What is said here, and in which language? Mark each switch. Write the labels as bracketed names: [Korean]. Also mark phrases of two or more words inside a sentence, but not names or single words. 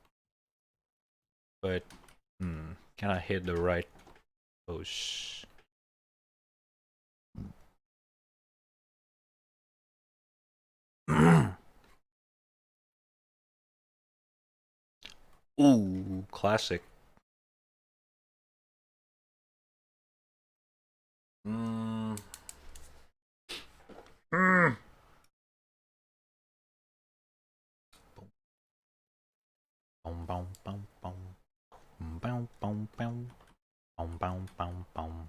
[English] But, can I hit the right pose? Ooh, classic. Boom, boom, boom, boom. Boom, boom, boom. Boom, boom, boom, boom.